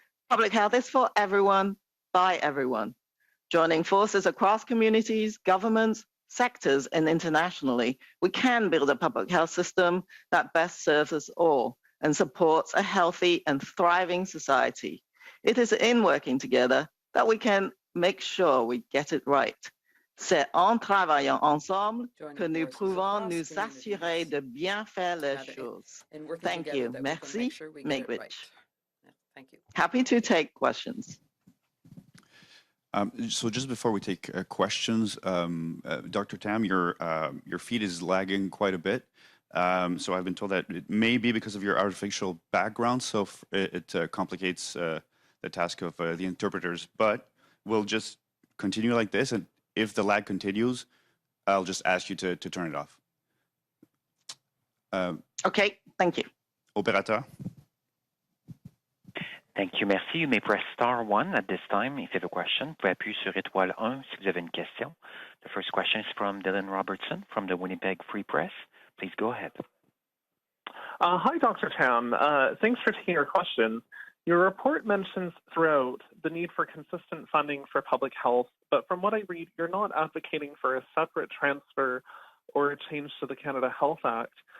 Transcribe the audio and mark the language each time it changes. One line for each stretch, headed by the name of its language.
English: Public health is for everyone, by everyone. Joining forces across communities, governments, sectors, and internationally, we can build a public health system that best serves us all and supports a healthy and thriving society. It is in working together that we can make sure we get it right.
French: C'est en travaillant ensemble que nous pouvons nous assurer de bien faire les choses.
English: Thank you. Merci. Make rich. Thank you. Happy to take questions. So just before we take questions, Dr. Tam, your feed is lagging quite a bit. So I've been told that it may be because of your artificial background, so it complicates the task of the interpreters, but we'll just continue like this, and if the lag continues, I'll just ask you to turn it off. Okay, thank you.
French: Operateur.
English: Thank you, merci. You may press star 1 at this time if you have a question.
French: Vous pouvez appuyer sur étoile 1 si vous avez une question.
English: The first question is from Dylan Robertson from the Winnipeg Free Press. Please go ahead. Hi, Dr. Tam. Thanks for taking our question. Your report mentions throughout the need for consistent funding for public health, but from what I read, you're not advocating for a separate transfer or a change to the Canada Health Act.